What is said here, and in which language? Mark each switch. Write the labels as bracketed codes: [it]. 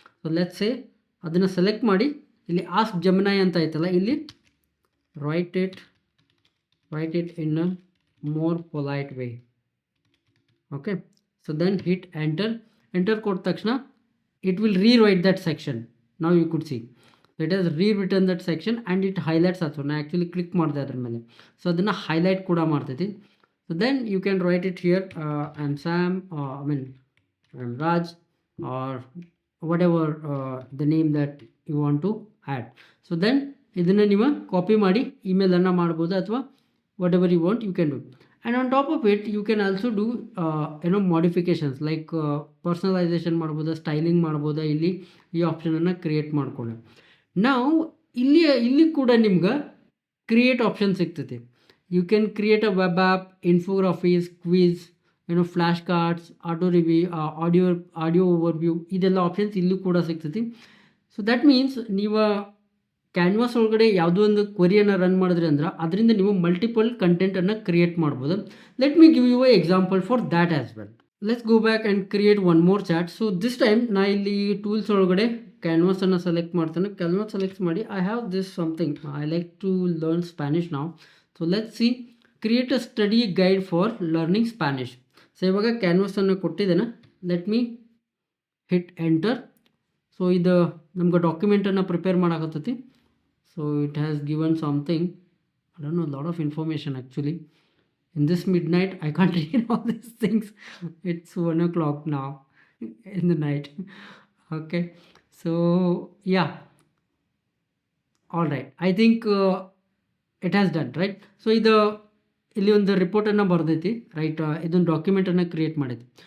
[kn] So let's say ಅದನ್ನು select ಮಾಡಿ ಇಲ್ಲಿ ಆಸ್ಕ್ ಜೆಮಿನೈ ಅಂತ ಐತಲ್ಲ, ಇಲ್ಲಿ [en] Write it in a more polite way. Okay, so then hit enter [kn] ಕೊಟ್ಟ ತಕ್ಷಣ [en] it will rewrite that section. Now you could see it has rewritten that section and it highlights also. [kn] Na actually click ಮಾಡಿದೆ ಅದರ ಮೇಲೆ, so ಅದನ್ನು highlight ಕೂಡ ಮಾಡ್ತೈತಿ. [en] So then you can write it here, I am Sam, I am Raj, or whatever the name that you want to add. [kn] So then ಇದನ್ನು ನೀವು copy ಮಾಡಿ ಇಮೇಲನ್ನು ಮಾಡ್ಬೋದು, ಅಥವಾ [en] Whatever you want you can do. And on top of it, you can also do modifications like personalization [kn] ಮಾಡ್ಬೋದು, styling ಮಾಡ್ಬೋದು. ಇಲ್ಲಿ ಈ ಆಪ್ಷನನ್ನು create ಮಾಡ್ಕೊಳ್ಳಿ. ನಾವು ಇಲ್ಲಿ ಕೂಡ ನಿಮ್ಗೆ ಕ್ರಿಯೇಟ್ ಆಪ್ಷನ್ ಸಿಗ್ತೈತಿ. [en] you can create a web app, infographics, quiz, flash cards, auto review, audio overview, [kn] ಇದೆಲ್ಲ ಆಪ್ಷನ್ಸ್ ಇಲ್ಲೂ ಕೂಡ ಸಿಗ್ತೈತಿ. ಸೊ ದ್ಯಾಟ್ ಮೀನ್ಸ್ ನೀವು ಕ್ಯಾನ್ವಾಸ್ ಒಳಗಡೆ ಯಾವುದೋ ಒಂದು ಕ್ವರಿಯನ್ನು ರನ್ ಮಾಡಿದ್ರಿ ಅಂದ್ರೆ ಅದರಿಂದ ನೀವು ಮಲ್ಟಿಪಲ್ ಕಂಟೆಂಟನ್ನು ಕ್ರಿಯೇಟ್ ಮಾಡ್ಬೋದು. [en] Let me give you a example for that as well. Let's go back and create one more chat. [kn] So this time ನಾ ಇಲ್ಲಿ ಟೂಲ್ಸ್ ಒಳಗಡೆ ಕ್ಯಾನ್ವಾಸನ್ನು ಸೆಲೆಕ್ಟ್ ಮಾಡ್ತಾನೆ. [en] Canvas select ಮಾಡಿ I have this something, I like to learn Spanish ನಾವು. So let's see create a study guide for learning Spanish. [kn] So ಇವಾಗ ಕ್ಯಾನ್ವಾಸನ್ನು ಕೊಟ್ಟಿದ್ದೇನೆ. [en] Let me hit enter. [kn] So ಇದು ನಮ್ಗೆ ಡಾಕ್ಯುಮೆಂಟನ್ನು prepare ಮಾಡಾಕತ್ತೈತಿ. [en] So it has given something, I don't know, a lot of information actually. In this midnight, I can't read all these things. It's 1 o'clock now in the night. Okay, so yeah, all right. I think it has done, right? So [kn] ಇಲ್ಲಿ ಒಂದು ರಿಪೋರ್ಟನ್ನು ಬರೆದೈತಿ, right. ಇದೊಂದು ಡಾಕ್ಯುಮೆಂಟನ್ನು create ಮಾಡೈತಿ.